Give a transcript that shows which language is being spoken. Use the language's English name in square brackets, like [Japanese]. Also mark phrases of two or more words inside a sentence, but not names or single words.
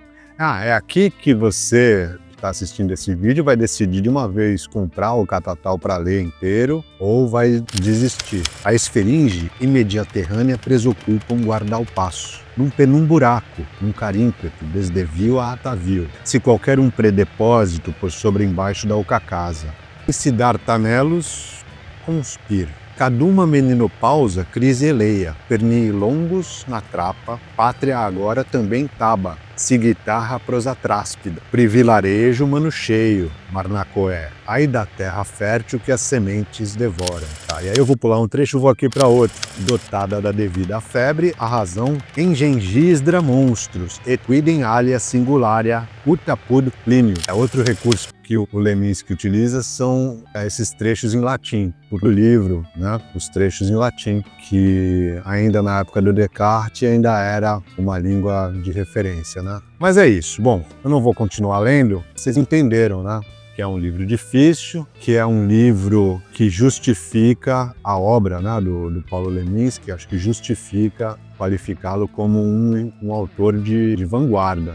[Portuguese] É aqui que você está assistindo esse vídeo vai decidir de uma vez comprar o Catatal para ler inteiro ou vai desistir. A esferinge imediaterrânea presocupam guardar o passo. Num penum-buraco, num carímpeto, desdevio a atavio. Se qualquer um predepósito por sobre embaixo da ocacasa. E se dar tanelos, conspira. Caduma meninopausa crise eleia, pernii longos na trapa, pátria agora também taba, se guitarra prosa tráspida, privilarejo mano cheio, Marnacoé, ai da terra fértil que as sementes devoram. E aí eu vou pular um trecho e vou aqui para outro. Dotada da devida febre, a razão engengisdra monstros, [Latin] et quidem alia singularia ut apud [Portuguese] Plínio. É outro recurso que o Leminski utiliza são esses trechos em latim, o livro, né? Os trechos em latim, que ainda na época do Descartes ainda era uma língua de referência, né? Mas é isso. Bom, eu não vou continuar lendo, vocês entenderam, né? Que é um livro difícil, que é um livro que justifica a obra, né, do Paulo Leminski, acho que justifica qualificá-lo como um autor de vanguarda.